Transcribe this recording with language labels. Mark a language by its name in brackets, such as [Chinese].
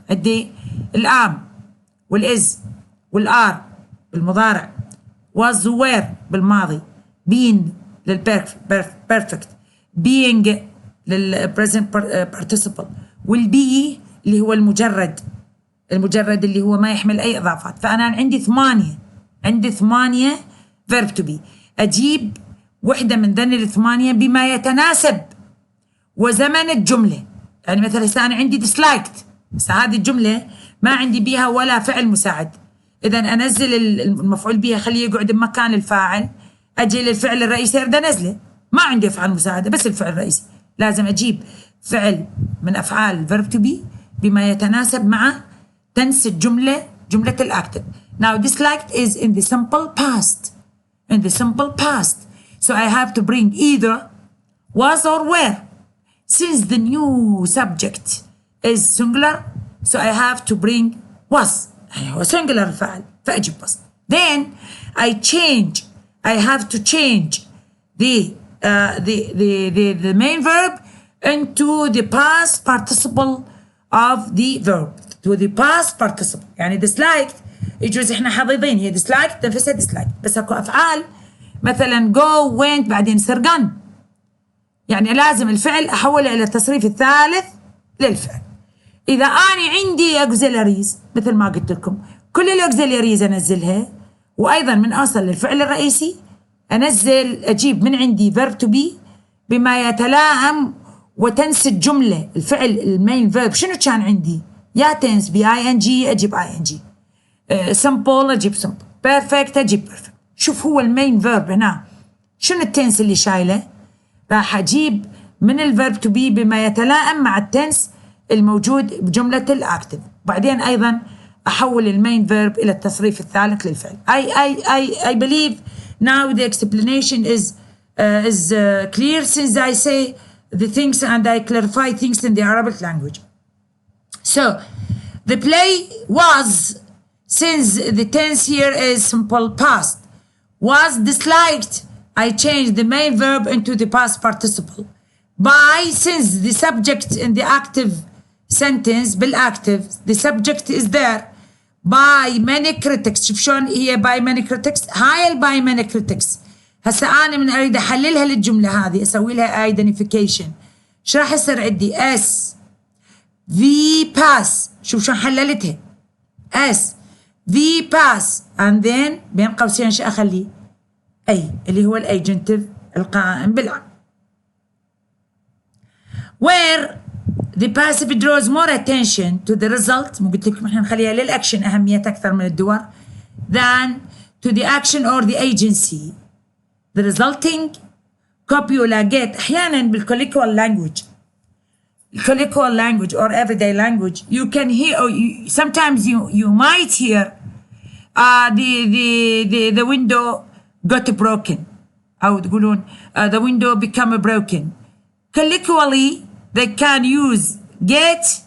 [Arabic] عندي الآم والإز والآر بالمضارع، was were بالماضي، been للبرفكت، being للpresent participle، والبي اللي هو المجرد اللي هو ما يحمل أي إضافات. فأنا عندي 8 verb to be. أجيب وحدة من ذن ال8 بما يتناسب وزمن الجملة. يعني مثلا هسه أنا عندي disliked، بس هذه الجملة ما عندي بيها ولا فعل مساعد، إذا أنزل المفعول بيها خليه يقعد بمكان الفاعل، أجي للفعل الرئيسي أريد أنزله، ما عندي أفعال مساعدة بس الفعل الرئيسي. لازم أجيب فعل من أفعال verb to be بما يتناسب مع تنس جملة الأكتف. [English] Now disliked is in the simple past. So I have to bring either was or were. Since the new subject is singular, so I have to bring was. [Arabic] هو singular الفعل فأجيب was. [English] Then I have to change the main verb into the past participle of the verb. To the past participle. [Arabic] يعني disliked يجوز احنا حافظين هي disliked نفسها disliked، بس اكو افعال مثلا go went بعدين يصير gone، يعني لازم الفعل احوله الى التصريف الثالث للفعل. اذا اني عندي auxiliaries مثل ما قلت لكم كل الاوكسيلياريز انزلها، وايضا من اوصل للفعل الرئيسي اجيب من عندي verb to be بما يتلائم وتنسج جمله الفعل المين فيرب. شنو كان عندي؟ يا تنس بي اي ان جي اجيب اي ان جي، simple اجيب simple، perfect اجيب perfect. شوف هو المين فيرب هنا شنو التنس اللي شايله، راح اجيب من الفيرب تو بي بما يتلائم مع التنس الموجود بجمله الاكتف. بعدين ايضا احول المين فيرب الى التصريف الثالث للفعل. [English] I believe now the explanation is clear since I say the things and I clarify things in the Arabic language. So the play was, since the tense here is simple past, was disliked. I changed the main verb into the past participle. By, since the subject in the active sentence بالactive the subject is there. By many critics. [Arabic] شوف شلون هي [English] by many critics، هاي by many critics. [Arabic] هسه أنا من أريد أحللها للجملة هذه أسوي لها identification. شو راح يصير عندي؟ S V pass. شوف شلون حللتها S V pass and then بين قوسين شو أخلي؟ أي اللي هو الأيجنتيف القائم بالعمل. [English] Where the passive draws more attention to the result، [Arabic] مو قلت لكم احنا نخليها للأكشن أهمية أكثر من الدور، [English] than to the action or the agency. The resulting copula get أحيانا بالcolloquial language or everyday language you can hear, or sometimes you might hear the window got broken [Arabic] أو تقولون [English] the window become broken. Colloquially they can use get